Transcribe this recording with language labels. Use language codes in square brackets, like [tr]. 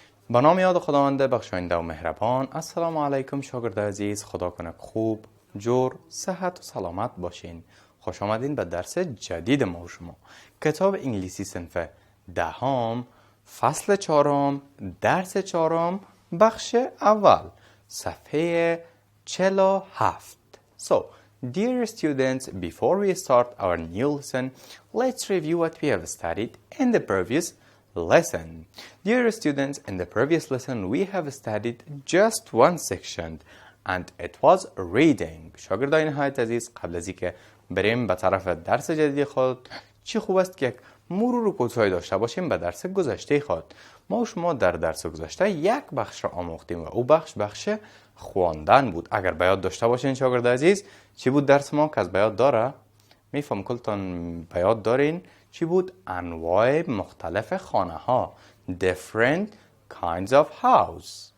[fa] با نام یاد خداوند بخشاینده و مهربان. السلام علیکم شاگرد عزیز، خدا کنه خوب، جور، صحت و سلامت باشین. خوش آمدین به درس جدید ما و شما. کتاب انگلیسی صنف دهم، فصل 4، درس 4، بخش اول، صفحه 47. [en] So, dear students, before we start our new lesson, let's review what we have studied in the previous lesson. Dear students, in the previous lesson we have studied just one section and it was reading. [fa] شاگردای نهایت عزیز، قبل از اینکه بریم به طرف درس جدید خود، چی خوب است که یک مرور کوتاهی داشته باشیم به درس گذشته خود. ما و شما در درس گذشته یک بخش را آموختیم و او بخش خواندن بود. اگر به یاد داشته باشین شاگرد عزیز، چی بود درس ما که از به یاد داره؟ میفهم کلتان به یاد دارین چی بود؟ انواع مختلف خانه ها، [en] different kinds of house.